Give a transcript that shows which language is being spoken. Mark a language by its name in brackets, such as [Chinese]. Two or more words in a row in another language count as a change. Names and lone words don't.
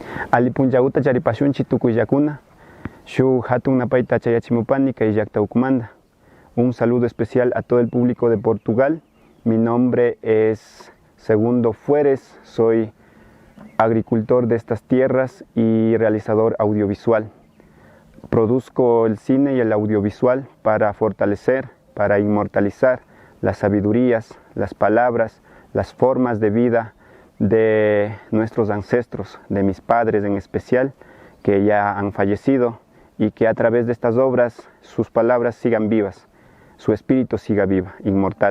[Quechua] Alipunllauta charipashunchi tukuyllakuna, shuk hatun napayta chayachimupani kay llaqta ukmanta. [Spanish] Un saludo especial a todo el público de Portugal. Mi nombre es Segundo Fueres, soy agricultor de estas tierras y realizador audiovisual. Produzco el cine y el audiovisual para fortalecer, para inmortalizar las sabidurías, las palabras, las formas de vida de nuestros ancestros, de mis padres en especial, que ya han fallecido, y que a través de estas obras sus palabras sigan vivas, su espíritu siga viva, inmortal.